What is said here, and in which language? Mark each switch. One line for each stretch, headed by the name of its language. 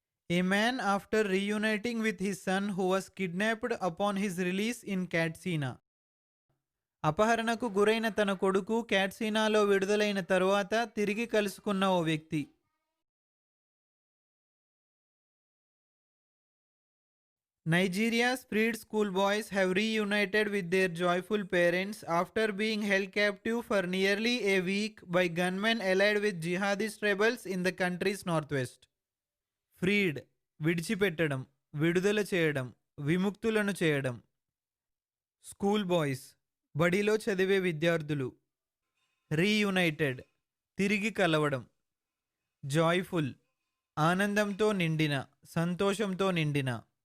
English: A man after reuniting with his son who was kidnapped upon his release in Katsina.
Telugu: అపహరణకు గురైన తన కొడుకు క్యాట్సీనాలో విడుదలైన తరువాత తిరిగి కలుసుకున్న ఓ వ్యక్తి.
English: Nigeria's freed schoolboys have reunited with their joyful parents after being held captive for nearly a week by gunmen allied with jihadist rebels in the country's northwest.
Telugu: ఫ్రీడ్ విడిచిపెట్టడం, విడుదల చేయడం, విముక్తులను చేయడం. స్కూల్ బాయ్స్ బడిలో చదివే విద్యార్థులు. రీయునైటెడ్ తిరిగి కలవడం. జాయ్ఫుల్ ఆనందంతో నిండిన, సంతోషంతో నిండిన.